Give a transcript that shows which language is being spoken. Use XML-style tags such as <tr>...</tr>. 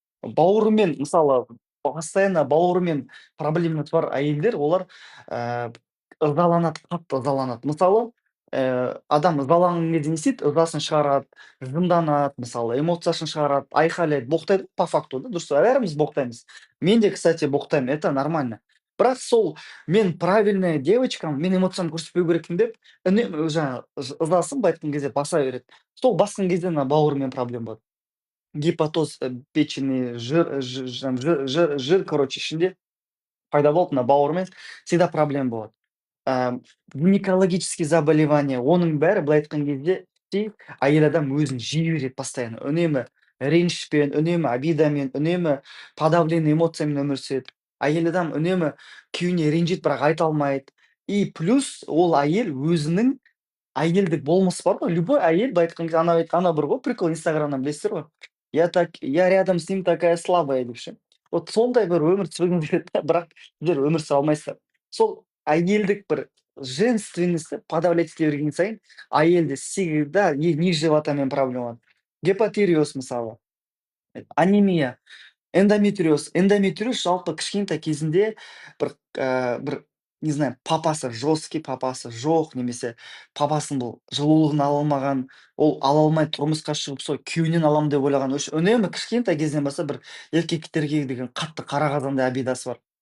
<kk>Бауырымен мысалы постоянно бауырымен проблемасы бар әйелдер, олар ызаланады, қатты ызаланады. Мысалы, адам ызаланған кезде не істейді? Ызасын шығарады, жынданады, мысалы, эмоциясын шығарады, айқайлайды, боқтайды по факту, да, дұрыс, бәріміз боқтаймыз. Мен де, кстати, боқтаймын, это нормально. Бірақ сол мен правильная девочкамын, мен эмоциямды көрсетпеу керекпін деп, үнемі жаңағы ызасын былай айтқан кезде баса береді. Сол басқан кезде ана бауырымен проблема болады.</kk> <ru>Гепатоз, печени, жир, короче,</ru> <kk>ішінде пайда болды, мына бауырымен всегда проблема болады. Гинекологический заболевание, оның бәрі былай айтқан кезде әйел адам өзін жей береді постоянно. Үнемі ренішпен, үнемі обидамен, үнемі подавленный эмоциямен өмір сүреді. Әйел адам үнемі күйеуіне ренжиді, бірақ айта алмайды. И плюс ол әйел өзінің әйелдік болмысы бар ғой. Любой әйел былай айтқан кезде ана бір ғой прикол инстаграмнан білесіздер ғой.</kk> <ru>Я рядом с ним такая слабая</ru> <kk>деп ше. Вот сондай бір өмір сүргіңіз келеді да, бірақ сіздер өмір сүре алмайсыздар. Сол әйелдік бір женственностьті подавлять ете берген сайын әйелде всегда низ животамен проблема болады. Гепатириоз мысалы, анемия. Эндометриоз жалпы кішкентай кезінде бір</kk> <ru>не знаю,</ru> <kk>папасы жесткий, папасы жоқ, немесе папасының бұл жылулығын ала алмаған, ол ала алмай тұрмысқа шығып сол күйеуінен аламын деп ойлаған, үнемі кішкентай кезінен бастап бір еркектерге деген қатты қара қазандай обидасы бар.</kk>